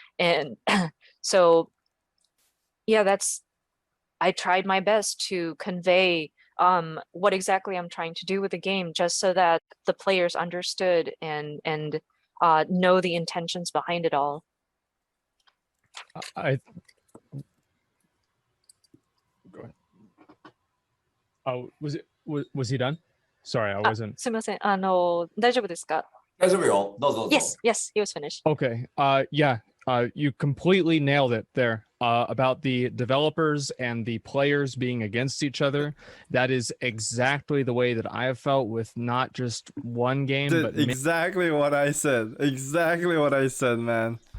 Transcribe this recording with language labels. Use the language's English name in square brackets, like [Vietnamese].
[English] And so, yeah, I tried my best to convey what exactly I'm trying to do with the game, just so that the players understood and know the intentions behind it all. Go ahead. Oh, was he done? Sorry, I wasn't. [Japanese] すみません。大丈夫ですか？大丈夫よ。どうぞどうぞ。 [English] Yes, yes, he was finished. Okay. Yeah. You completely nailed it there. About the developers and the players being against each other. That is exactly the way that I have felt with not just one game, but Dude, exactly what I said. Exactly what I said, man.